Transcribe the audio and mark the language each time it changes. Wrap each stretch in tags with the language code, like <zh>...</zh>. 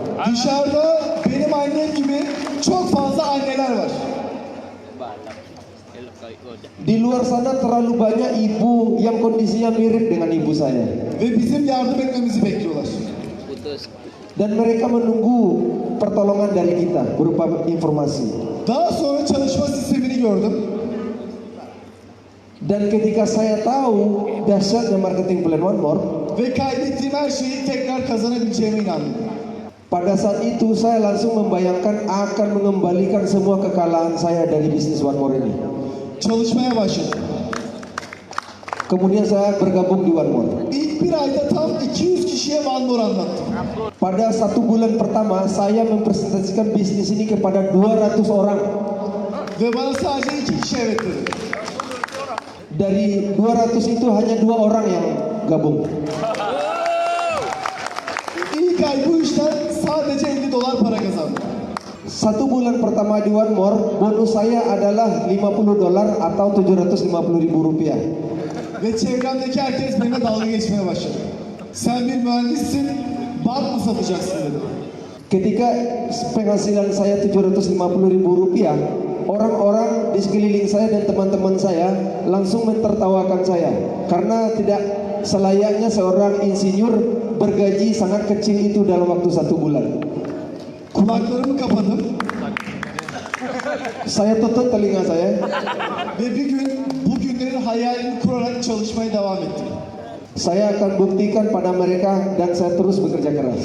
<tr>Dışarıda benim annem gibi çok fazla anneler var.</tr> <id>Di luar sana terlalu banyak ibu yang kondisinya mirip dengan ibu saya.</id> <tr>Ve bizim yardım etmemizi bekliyorlar.</tr> <id>Dan mereka menunggu pertolongan dari kita berupa informasi.</id> <tr>Daha sonra çalışma sistemini gördüm.</tr> <id>Dan ketika saya tahu dahsyatnya marketing plan One More,</id> <tr>Ve kaybettiğim her şeyi tekrar kazanabileceğime inandım.</tr> <id>pada saat itu saya langsung membayangkan akan mengembalikan semua kekalahan saya dari bisnis One More ini.</id> <tr>Çalışmaya başladım.</tr> <id>Kemudian saya bergabung di One More.</id> <tr>İlk bir ayda tam 200 kişiye One More anlattım.</tr> <id>Pada 1 bulan pertama saya mempresentasikan bisnis ini kepada 200 orang.</id> <tr>Ve bana sadece 2 kişi evet dedi.</tr> <id>Dari 200 itu hanya 2 orang yang gabung.</id> <tr>İlk ay bu işten sadece $50 para kazandım.</tr> <id>1 bulan pertama di One More, bonus saya adalah $50 atau 750.000 rupiah.</id> <tr>Ve çevremdeki herkes benimle dalga geçmeye başladı. Sen bir mühendissin, bant mı satacaksın dedi.</tr> <id>Ketika penghasilan saya 750.000 rupiah, orang-orang di sekeliling saya dan teman-teman saya langsung mentertawakan saya karena tidak selayaknya seorang insinyur bergaji sangat kecil itu dalam waktu 1 bulan.</id> <tr>Kulaklarımı kapadım</tr> <id>Saya tutup telinga saya</id> <tr>ve bir gün bu günlerin hayalini kurarak çalışmaya devam ettim.</tr> <id>saya akan buktikan pada mereka dan saya terus bekerja keras.</id>